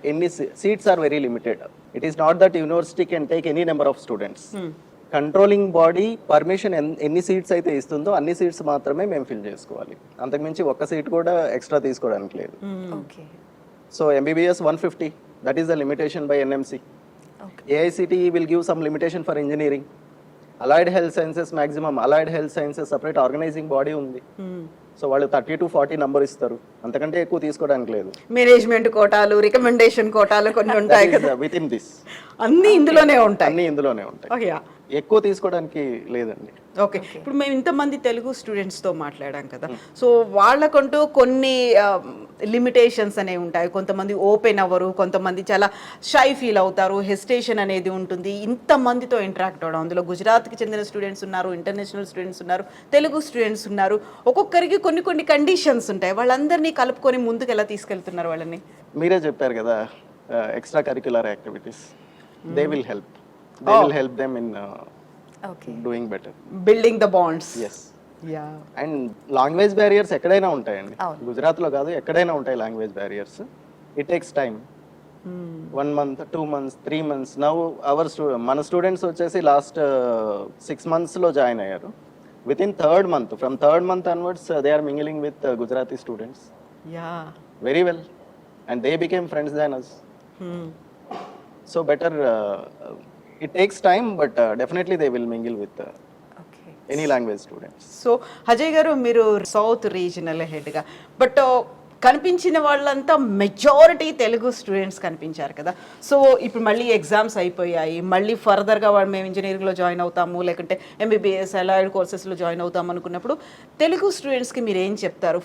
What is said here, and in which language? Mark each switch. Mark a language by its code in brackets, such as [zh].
[en] ఎన్ని seats are very limited. It is not that university can take any number of students. [te] Controlling body permission ఎన్ని seats అయితే ఇస్తుందో అన్ని seats మాత్రమే మేము ఫిల్ చేసుకోవాలి. అంతకుమించి ఒక్క సీట్ కూడా ఎక్స్ట్రా తీసుకోవడానికి లేదు. So MBBS 150, [en] That is the limitation by NMC. AICTE will give some limitation for engineering. Allied health sciences maximum, allied health sciences separate organizing body [te] ఉంది. సో వాళ్ళు 30 to 40 నంబర్ ఇస్తారు, అంతకంటే ఎక్కువ తీసుకోవడానికి లేదు. మేనేజ్మెంట్ కోటాలు, రికమెండేషన్ కోటాలు కొన్ని ఉంటాయి కదా, [en] within this [te] అన్ని ఇందులోనే ఉంటాయి. అన్ని ఇందులోనే ఉంటాయి, ఎక్కువ తీసుకోవడానికి లేదండి. ఓకే. ఇప్పుడు మేము ఇంతమంది తెలుగు స్టూడెంట్స్తో మాట్లాడాం కదా, సో వాళ్ళకంటూ కొన్ని లిమిటేషన్స్ అనేవి ఉంటాయి. కొంతమంది ఓపెన్ అవ్వరు, కొంతమంది చాలా షై ఫీల్ అవుతారు, హెసిటేషన్ అనేది ఉంటుంది ఇంతమందితో ఇంటరాక్ట్ అవ్వడం. అందులో గుజరాత్కి చెందిన స్టూడెంట్స్ ఉన్నారు, ఇంటర్నేషనల్ స్టూడెంట్స్ ఉన్నారు, తెలుగు స్టూడెంట్స్ ఉన్నారు. ఒక్కొక్కరికి కొన్ని కండిషన్స్ ఉంటాయి. వాళ్ళందరినీ కలుపుకొని ముందుకు ఎలా తీసుకెళ్తున్నారు వాళ్ళని? మీరే చెప్పారు కదా, extra curricular activities [en] They will help. They will help them in doing better. Building the bonds. Yes. Yeah. And language barriers [te] ఎక్కడైనా ఉంటాయండి. గుజరాత్లో కాదు, ఎక్కడైనా ఉంటాయి language barriers. [en] It takes time. 1 month, 2 months, 3 months. [te] Now మన స్టూడెంట్స్ వచ్చేసి last 6 monthsలో join అయ్యారు. [en] Within 3rd month, ఫ్రమ్ 3rd month onwards they are mingling with Gujarati students. Yeah. Very well. And they became friends than us. So better, it takes time, but definitely they will mingle with any language students. [te] So Ajay garu, మీరు south regional హెడ్గా, but కనిపించిన వాళ్ళంతా majority Telugu students కనిపించారు కదా. So ఇప్పుడు మళ్ళీ exams అయిపోయాయి, మళ్ళీ ఫర్దర్గా వాళ్ళు మేము ఇంజనీరింగ్లో జాయిన్ అవుతాము, లేకుంటే MBBS అలైడ్ కోర్సెస్లో జాయిన్ అవుతాము అనుకున్నప్పుడు తెలుగు స్టూడెంట్స్కి మీరు ఏం చెప్తారు?